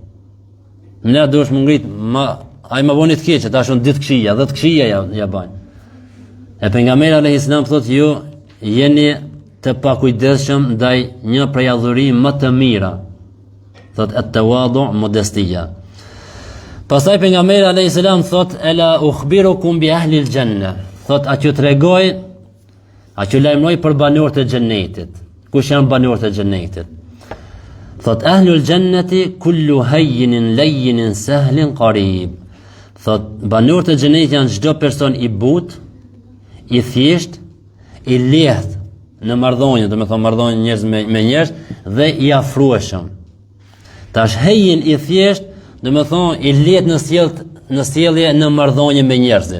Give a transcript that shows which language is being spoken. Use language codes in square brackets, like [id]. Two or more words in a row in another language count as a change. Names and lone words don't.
[sq] Ne duhesh më ngrit, ai më voni të keq, tash on 10 këshilla, 10 këshilla ja bajnë. E pejgamberi [ar] عليه السلام [sq] thotë ju jeni të pakujdesshëm ndaj një prej adhurim më të mira. Thotë at-tawadu, modestia. Pastaj pejgamberi [ar] عليه السلام [sq] thotë [ar] ألا أخبركم بأهل الجنة. [sq] Thotë a ju tregoj, a ju lajmëroj për banorët e xhennetit. Kush janë banorët e xhennetit? [ar] Thotë أهل الجنة كل هين لين سهل قريب. [sq] Thotë banorët e xhennetit janë çdo person I butë, I thjesht, I lehtë në marrëdhënie, do të thonë marrëdhënie njerëz me njerëz dhe I afrueshëm. Tash hejin I thjesht, do të thonë I lehtë në sjellje në marrëdhënie me njerëzit.